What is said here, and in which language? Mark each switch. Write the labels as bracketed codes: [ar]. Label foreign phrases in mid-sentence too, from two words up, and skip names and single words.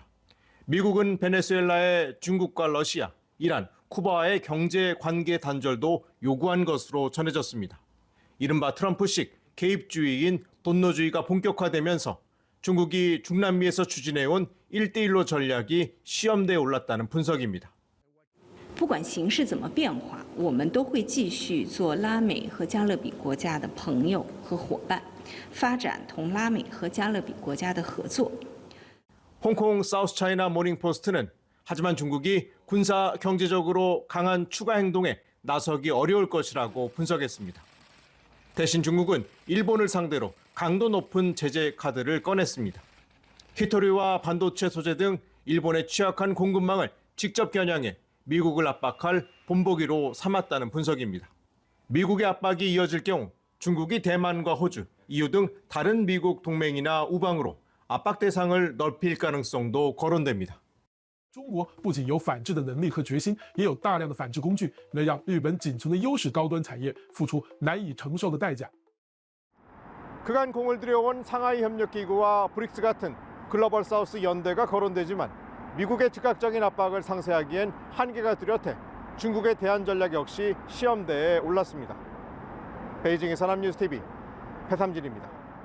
[ko] 미국은 베네수엘라의 중국과 러시아, 이란, 쿠바와의 경제 관계 단절도 요구한 것으로 전해졌습니다. 이른바 트럼프식 개입주의인 돈노주의가 본격화되면서 중국이 중남미에서 추진해온 1대1로 전략이 시험대에 올랐다는 분석입니다. [zh] 不管形势怎么变化，我们都会继续做拉美和加勒比国家的朋友和伙伴，发展同拉美和加勒比国家的合作。 [ko] 홍콩 사우스 차이나 모닝포스트는 하지만 중국이 군사 경제적으로 강한 추가 행동에 나서기 어려울 것이라고 분석했습니다. 대신 중국은 일본을 상대로 강도 높은 제재 카드를 꺼냈습니다. 히토리와 반도체 소재 등 일본의 취약한 공급망을 직접 겨냥해 미국을 압박할 본보기로 삼았다는 분석입니다. 미국의 압박이 이어질 경우 중국이 대만과 호주, EU 등 다른 미국 동맹이나 우방으로 압박 대상을 넓힐 가능성도 거론됩니다. [zh] 中国不仅有反制的能力和决心，也有大量的反制工具，能让日本仅存的优势高端产业付出难以承受的代价。 [ko] 그간 공을 들여온 상하이 협력기구와 브릭스 같은 글로벌 사우스 연대가 거론되지만 미국의 즉각적인 압박을 상쇄하기엔 한계가 뚜렷해 중국의 대안 전략 역시 시험대에 올랐습니다. 베이징의 산업뉴스TV 배삼진입니다.